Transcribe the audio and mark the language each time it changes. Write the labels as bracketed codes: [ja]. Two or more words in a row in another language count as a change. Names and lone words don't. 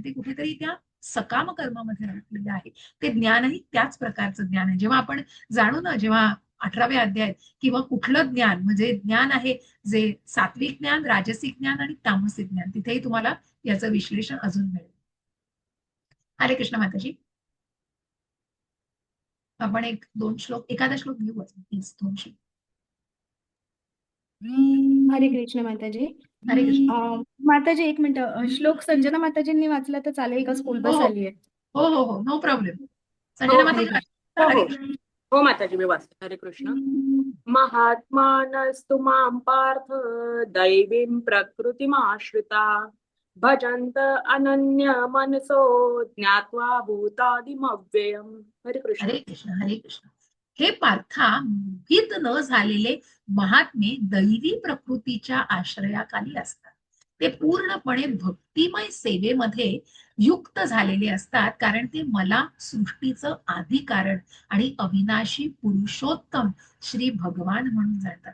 [mr] ते कुठेतरी त्या सकाम कर्मामध्ये अडकलेले आहे. ते ज्ञानही त्याच प्रकारचं ज्ञान आहे. जेव्हा आपण जाणू ना, जेव्हा 18व्या अध्यायात, किंवा कुठलं ज्ञान, म्हणजे ज्ञान आहे जे सात्विक ज्ञान, राजसिक ज्ञान आणि तामसिक ज्ञान, तिथेही तुम्हाला याचं विश्लेषण अजून मिळेल. हरे कृष्ण माताजी. आपण एक दोन श्लोक, एखादा श्लोक घेऊ, प्लीज 2 श्लोक. हरे कृष्ण माताजी. हरे कृष्ण. माताजी एक मिनिट, श्लोक संजना माताजींनी वाचला तर चालेल का? [en] school bus [mr] हो आली आहे. हो हो हो, [en] no problem. [mr] हो, संजना हरे माताजी. कृष्ण. हो हरे हो कृष्ण. हो माताजी, मी वाचते. हरे कृष्ण. [sa] महात्मानस्तु मां पार्थ दैवीं प्रकृतिमाश्रिता भजन्त अनन्य मनसो ज्ञात्वा भूतादिमव्ययम्. [mr] हरे कृष्ण. हरे कृष्ण. हरे कृष्ण. हे पार्था, मोहित न झालेले महात्मे दैवी प्रकृतीच्या आश्रयाखाली असतात. ते पूर्णपणे भक्तिमय सेवेमध्ये युक्त झालेले असतात, कारण ते मला सृष्टीचं आदी कारण आणि अविनाशी पुरुषोत्तम श्री भगवान म्हणून जाणतात.